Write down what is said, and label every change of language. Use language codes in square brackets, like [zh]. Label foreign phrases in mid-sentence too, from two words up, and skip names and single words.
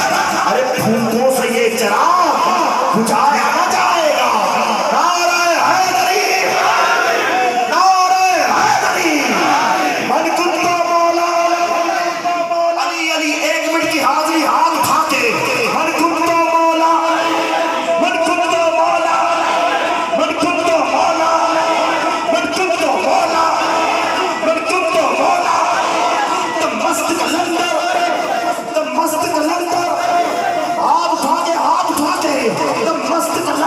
[ur] ارے پھونکوں سے یہ چراغ بجھایا نہ جائے گا. نعرہ حیدری, نعرہ حیدری. [ar] من کنت مولا [ur] علی, علی ایک منٹ کی حاضری ہاتھ اٹھا کے. [ar] من کنت مولا, من کنت مولا, من کنت مولا, من کنت مولا, من کنت مولا. [ur] تم مست کلندر, تم مست کلندر. ہاتھ اٹھا کے, ہاتھ اٹھا کے, تم مست